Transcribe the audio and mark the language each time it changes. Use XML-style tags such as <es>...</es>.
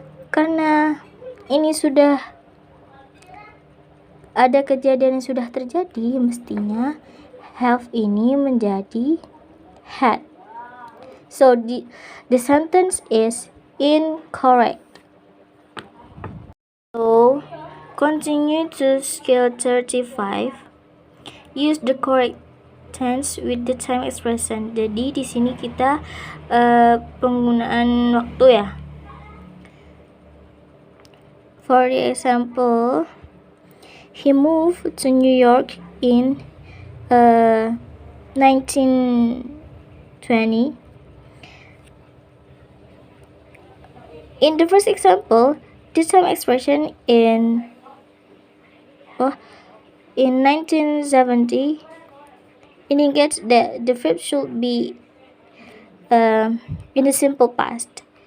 <id>Karena ini sudah ada kejadian yang sudah terjadi, mestinya have ini menjadi had.</id> <en>So the sentence is incorrect. So continue to scale 35. Use the correct tense with the time expression.</en> <id>Jadi di sini kita penggunaan waktu ya.</id> <en>For the example, he moved to New York in 1920. In the first example, the time expression in 1970 indicates that the verb should be in the simple past.</en>